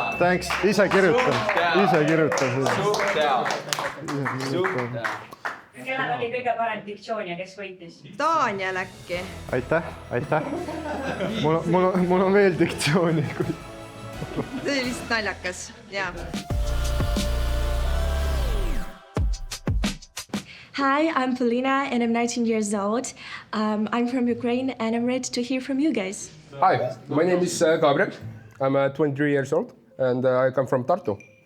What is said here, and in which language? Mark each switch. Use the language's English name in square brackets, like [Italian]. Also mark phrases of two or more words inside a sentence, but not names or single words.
[Estonian] Thanks, ise kirjutan. Suht hea. Kellel oli kõige parem diktsioon ja kes võitis? Daniel äkki. Aitäh. Mul on veel diktsiooni. See oli lihtsalt naljakas, jaa. [English] Hi, I'm Polina and I'm 19 years old. I'm from Ukraine and I'm ready to hear from you guys. Hi, my name is Gabriel. I'm 23 years old and I come from Tartu.